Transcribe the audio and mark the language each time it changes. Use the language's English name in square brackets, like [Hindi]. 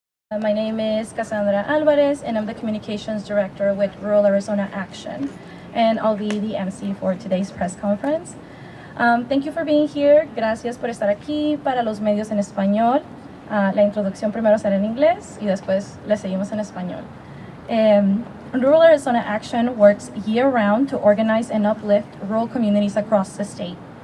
[English] My name is Kassandra Alvarez, and I'm the Communications Director with Rural Arizona Action, and I'll be the MC for today's press conference. Thank you for being here. [Spanish] Gracias por estar aquí. Para los medios en español, la introducción primero será en inglés y después le seguimos en español. [English] Rural Arizona Action works year-round to organize and uplift rural communities across the state.